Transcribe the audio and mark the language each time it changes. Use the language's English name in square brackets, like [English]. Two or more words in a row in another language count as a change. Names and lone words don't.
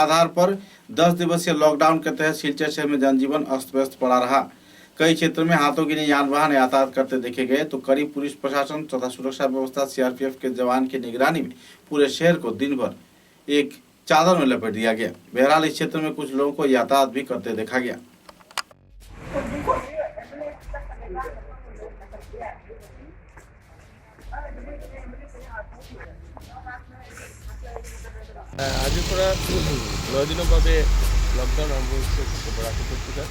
[Hindi] आधार पर 10 दिवसीय लॉकडाउन के तहत सिलचर शहर में जनजीवन अस्त व्यस्त पड़ा रहा। कई क्षेत्रों में हाथों गिने यान वाहन यातायात करते देखे गए, तो कड़ी पुलिस प्रशासन तथा सुरक्षा व्यवस्था सीआरपीएफ के जवान की निगरानी में पूरे शहर को दिन भर एक चादर में लपेट दिया गया। बहरहाल इस क्षेत्र में कुछ लोगों को यातायात भी करते देखा गया। [Assamese] আজিৰ পৰা 9 দিনৰ বাবে লকডাউন আৰম্ভ হৈছে বৰাক উপত্যকাত।